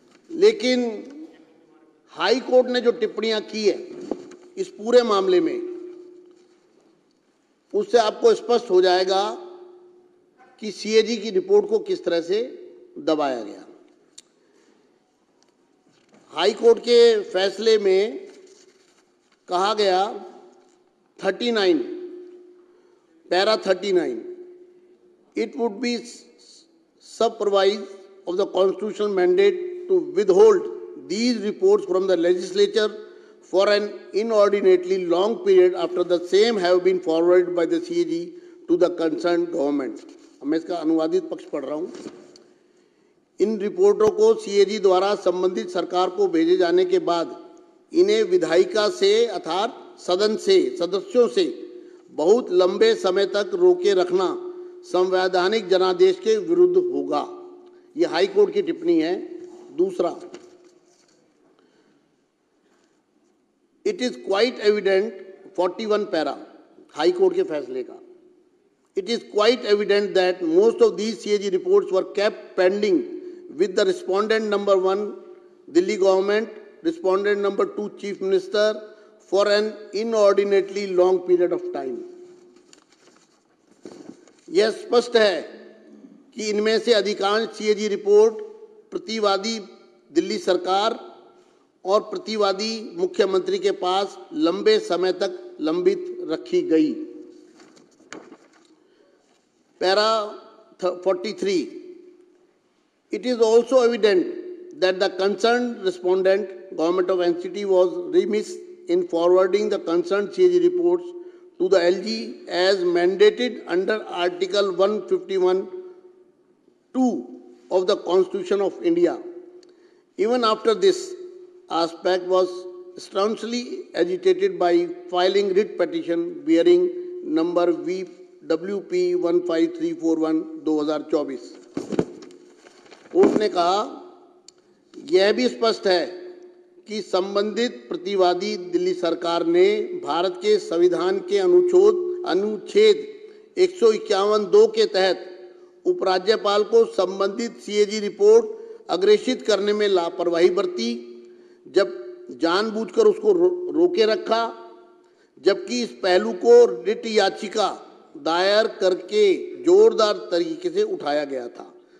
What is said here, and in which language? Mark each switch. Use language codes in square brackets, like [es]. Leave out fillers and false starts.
[hi] लेकिन high court ने जो टिप्पणियां की है इस पूरे मामले में, उससे आपको स्पष्ट हो जाएगा कि सीएजी की रिपोर्ट को किस तरह से दबाया गया। हाई कोर्ट के फैसले में कहा गया 39 para 39 [en] it would be supervised of the constitutional mandate to withhold these reports from the legislature for an inordinately long period after the same have been forwarded by the CAG to the concerned government। [hi] मैं इसका अनुवादित पक्ष पढ़ रहा हूं। इन रिपोर्टों को CAG द्वारा संबंधित सरकार को भेजे जाने के बाद इन्हें विधायिका से अर्थात सदन से सदस्यों से बहुत लंबे समय तक रोके रखना संवैधानिक जनादेश के विरुद्ध होगा। यह हाई कोर्ट की टिप्पणी है। दूसरा, [en] it is quite evident [hi] 41 para high court के फैसले का, [en] it is quite evident that most of these CAG reports were kept pending with the respondent number 1, Delhi government, respondent number 2, Chief Minister, for an inordinately long period of time. [hi] यह स्पष्ट है कि इनमें से अधिकांश CAG रिपोर्ट प्रतिवादी दिल्ली सरकार और प्रतिवादी मुख्यमंत्री के पास लंबे समय तक लंबित रखी गई। [en] Para 43. It is also evident that the concerned respondent, Government of NCT, was remiss in forwarding the concerned CAG reports to the LG as mandated under Article 151(2) of the Constitution of India. Even after this aspect was staunchly agitated by filing writ petition bearing number WP 15341/2024। [hi] Court ने कहा, यह भी स्पष्ट है कि संबंधित प्रतिवादी दिल्ली सरकार ने भारत के संविधान के अनुच्छेद 151(2) के तहत उपराज्यपाल को संबंधित CAG रिपोर्ट अग्रेषित करने में लापरवाही बरती, जब जानबूझकर उसको रोके रखा, जबकि इस पहलू को रिट याचिका दायर करके जोरदार तरीके से उठाया गया था।